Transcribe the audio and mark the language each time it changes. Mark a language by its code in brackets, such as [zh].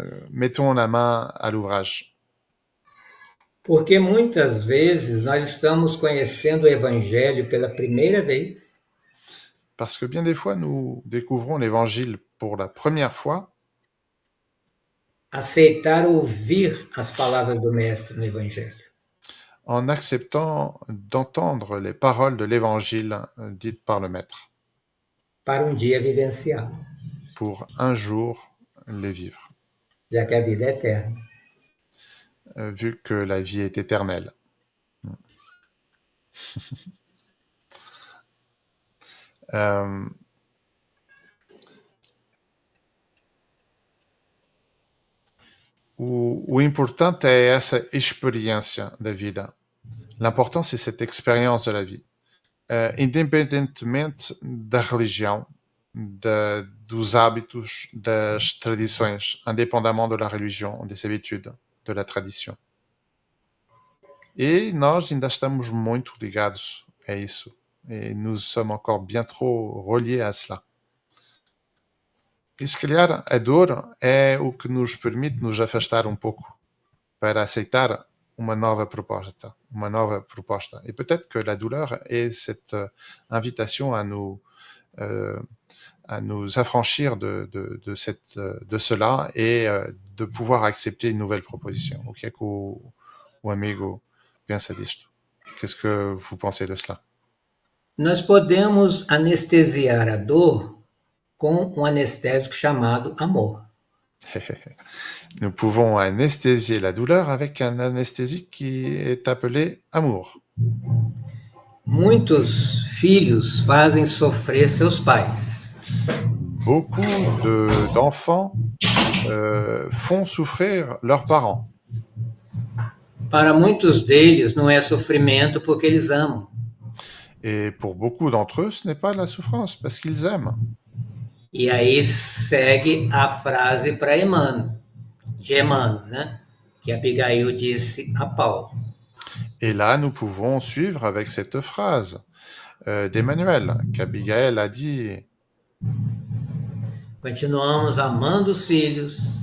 [fr] Mettons la main à l'ouvrage. [pt] Porque muitas vezes nós estamos conhecendo o Evangelho pela primeira vez. [fr] Parce que bien des fois, nous découvrons l'Évangile pour la première fois. [pt] Aceitar ouvir as palavras do Mestre no Evangelho. [fr] En acceptant d'entendre les paroles de l'Évangile dites par le Maître. [pt] Para dia vivenciar. [fr] Pour un jour les vivre. [pt] Já que a vida é eterna. [fr] Vu que la vie est éternelle. [pt] O importante é essa experiência da vida. [fr] L'important, c'est cette expérience de la vie. [pt] Independentemente da religião, dos hábitos, das tradições, [fr] indépendamment de la religion, des habitudes, de la tradition. [pt] E nós ainda estamos muito ligados a isso. [fr] Et nous sommes encore bien trop reliés à cela. [pt] E se calhar a dor é o que nos permite nos afastar um pouco para aceitar uma nova proposta, uma nova proposta. [fr] Et peut-être que la douleur est cette invitation à nous affranchir de cela et de pouvoir accepter une nouvelle proposition. [pt] O que é que o amigo pensa disto? [fr] Qu'est-ce que vous pensez de cela? [pt] Nós podemos anestesiar a dor com um anestésico chamado amor. [fr] Nous pouvons anesthésier la douleur avec un anesthésique qui est appelé amour. [pt] Muitos filhos fazem sofrer seus pais. [fr] Beaucoup d'enfants font souffrir leurs parents. [pt] Para muitos deles não é sofrimento porque eles amam. [fr] Et pour beaucoup d'entre eux, ce n'est pas de la souffrance, parce qu'ils aiment. [pt] E aí segue a frase para Emmanuel, de Emmanuel, né? Que Abigail disse a Paulo. [fr] Et là, nous pouvons suivre avec cette phrase d'Emmanuel, qu'Abigail a dit. [pt] Continuamos amando os filhos.